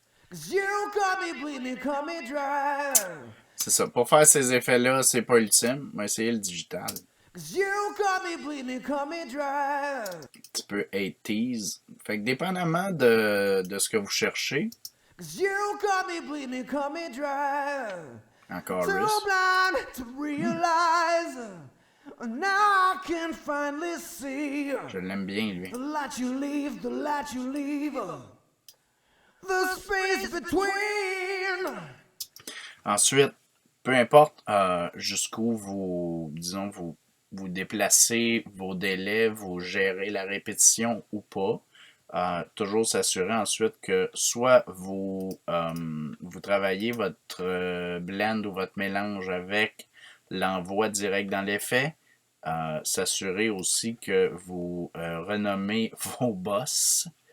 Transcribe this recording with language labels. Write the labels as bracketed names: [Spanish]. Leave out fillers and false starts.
[English] 'Cause you got me bleeding, cut me dry. [French] C'est ça. Pour faire ces effets-là, c'est pas ultime. On va essayer le digital. [English] 'Cause you got me bleeding, cut me dry. [French] Un petit peu 80s. Fait que dépendamment de ce que vous cherchez, [English] 'Cause you got me bleeding, cut me dry. [French] en [English] Too [French] chorus, [English] blind to realize. Now I can finally see. [French] je l'aime bien, lui. [English] The light you leave, the light you leave. The space between. [French] Ensuite, peu importe jusqu'où vous déplacez vos délais, vous gérez la répétition ou pas, toujours s'assurer ensuite que soit vous travaillez votre blend ou votre mélange avec l'envoi direct dans l'effet, s'assurer aussi que vous renommez vos boss.